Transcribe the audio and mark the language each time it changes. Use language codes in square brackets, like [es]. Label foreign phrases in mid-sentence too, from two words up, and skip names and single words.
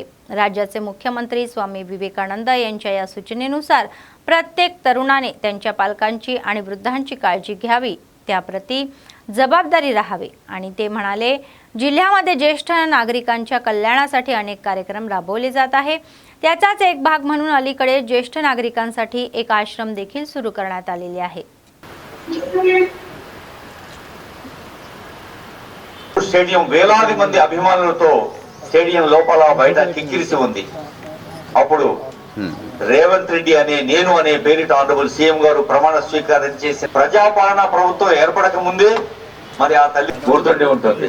[mr] राज्याचे मुख्यमंत्री स्वामी विवेकानंद यांच्या या सूचनेनुसार प्रत्येक तरुणाने त्यांच्या पालकांची आणि वृद्धांची काळजी घ्यावी, त्याप्रती जबाबदारी राहावी आणि ते म्हणाले जिल्ह्यामध्ये ज्येष्ठ नागरिकांच्या कल्याणासाठी अनेक कार्यक्रम राबवले जात आहे। त्याचाच एक भाग म्हणून अलीकडे ज्येष्ठ नागरिकांसाठी एक आश्रम देखील सुरू करण्यात आलेले आहे। [te] స్టేడియం వేలాది మంది అభిమానులతో స్టేడియం లోపల బయట కిక్కిరిసి ఉంది। అప్పుడు రేవంత్ రెడ్డి అనే పేరిట [en] honorable CM [te] గారు ప్రమాణ స్వీకారం చేసి ప్రజాపాలన ప్రభుత్వం ఏర్పడక ముందే మరి ఆ తల్లి గుర్తుండి ఉంటుంది।